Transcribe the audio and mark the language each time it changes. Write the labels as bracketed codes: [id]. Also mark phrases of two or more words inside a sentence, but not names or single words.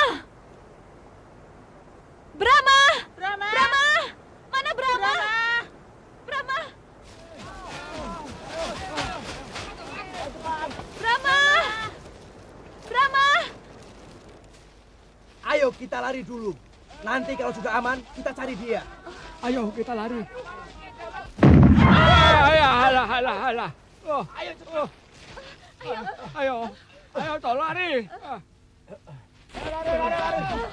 [id] Brahma! Brahma! Brahma! Mana Brahma? Brahma! Brahma! Brahma! Ayo kita lari dulu. Nanti kalau sudah aman, kita cari dia. Ayo kita lari. Alah. Oh, ayo, tolong lari. Lari.